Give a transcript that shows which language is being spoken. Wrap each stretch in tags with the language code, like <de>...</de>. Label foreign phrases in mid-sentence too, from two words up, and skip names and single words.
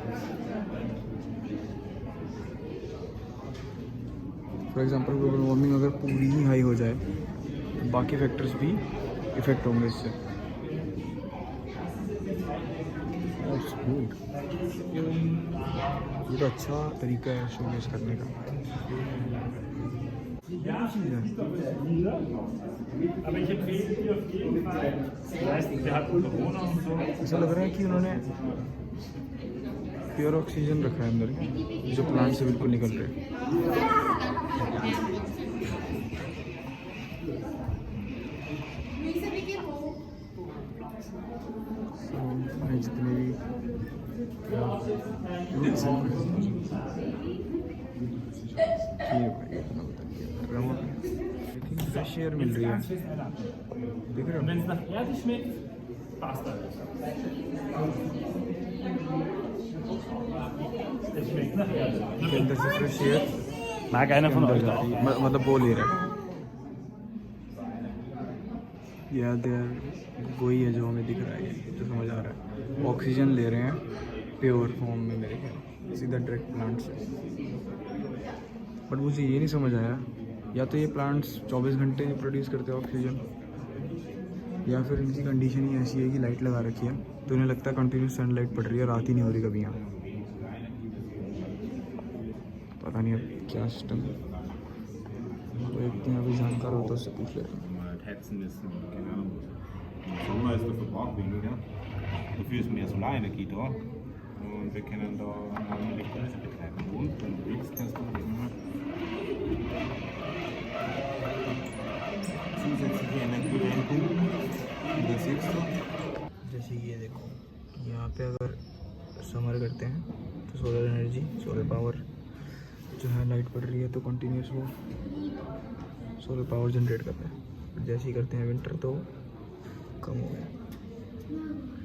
<en>for example global warming</en> <hi>अगर पूरी ही हाई हो जाए, तो बाकी फैक्टर्स भी इफेक्ट होंगे इससे। ये तो अच्छा तरीका है शोकेस करने का।</hi> <de>Aber ich empfehle dir auf jeden Fall, meistens der hat Corona und so.</de> <hi>ऐसा लग रहा है कि उन्होंने</hi> <en>pure oxygen</en> <hi>रखा है अंदर, जो प्लांट से बिल्कुल निकल रहे हैं। जितने भी</hi> <en>fresh air</en> <hi>मिल रही है, देख रहे</hi> <de>Und wenn es</de> <hi>हो?</hi> <de>nach Erde schmeckt, passt alles. Es schmeckt nach Erde.</de> <hi>के अंदर से</hi> <en>fresh air</en> <de>Mag einer von euch auch?</de> <hi>मतलब वो ले रहा है। याद है, वही है जो हमें दिख रहा है, ये जो समझ आ रहा है। ऑक्सीजन ले रहे हैं</hi> <en>pure form</en> <hi>में मेरे ख्याल, सीधा डायरेक्ट प्लांट से। बट मुझे ये नहीं समझ आया, या तो ये प्लांट्स 24 घंटे प्रोड्यूस करते हैं ऑक्सीजन, या फिर इनकी कंडीशन ही ऐसी है कि लाइट लगा रखी है, तो इन्हें लगता है</hi> <en>continuous sunlight</en> <hi>पड़ रही है, रात ही नहीं हो रही कभी यहाँ। पता नहीं अब क्या सिस्टम है, तो एक यहाँ भी जानकार हो तो उससे पूछ लेते हैं।</hi> <de>Hetzen müssen, keine Ahnung. Im Sommer ist der Verbrauch weniger, dafür ist mehr Solarenergie da und wir können da Elektrolyse betreiben. Und wenn du willst, kannst du immer zusätzliche Energie reinpumpen. Und das siehst du.</de> <hi>जैसे ये देखो, यहाँ पे अगर समर करते हैं तो</hi> <en>solar energy, solar power</en> <hi>जो है लाइट पड़ रही है तो कंटिन्यूस वो</hi> <en>solar power generate</en> <hi>करता है। जैसे ही करते हैं विंटर तो कम हो गया।</hi>